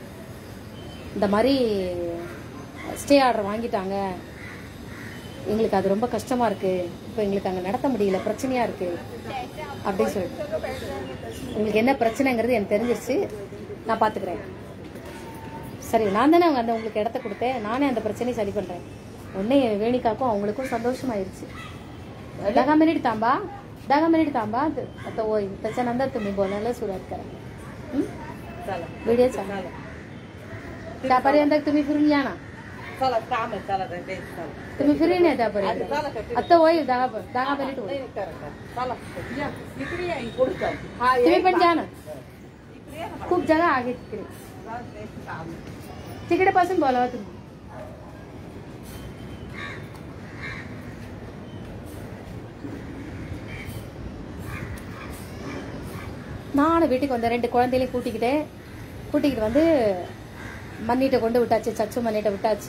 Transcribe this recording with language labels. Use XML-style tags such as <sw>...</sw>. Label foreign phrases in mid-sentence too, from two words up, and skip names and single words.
<ta>இந்த மாதிரி ஸ்டே ஆர்டர் வாங்கிட்டாங்க, எங்களுக்கு அது ரொம்ப கஷ்டமாக இருக்குது, இப்போ எங்களுக்கு அங்கே நடத்த முடியல, பிரச்சனையாக இருக்குது அப்படின்னு சொல்லிட்டு. உங்களுக்கு என்ன பிரச்சனைங்கிறது எனக்கு தெரிஞ்சிருச்சு, நான் பார்த்துக்கிறேன். சரி, நான் தானே அவங்க உங்களுக்கு இடத்த கொடுத்தேன், நானே அந்த பிரச்சனையை சரி பண்ணுறேன். உடனே வேணிக்காக்கும் அவங்களுக்கும் சந்தோஷமாயிருச்சு.</ta> <mr>दगा मिनिट थांबा आता होय त्याच्यानंतर तुम्ही बोलायला सुरुवात करा. व्हिडिओ चालू त्यापर्यंत तुम्ही फिरून या ना. तुम्ही फिरून या त्यापर्यंत. आता होय 10 मिनिट होय. तुम्ही पण जा ना, खूप जागा आहे तिकडे पासून बोलावा तुम्ही.</mr> <ta>நானும் வீட்டுக்கு வந்தேன். 2 குழந்தைகளையும் கூட்டிக்கிட்டு வந்து மண்ணிட்ட கொண்டு விட்டாச்சு, சச்சு மண்ணிட்ட விட்டாச்சு.</ta>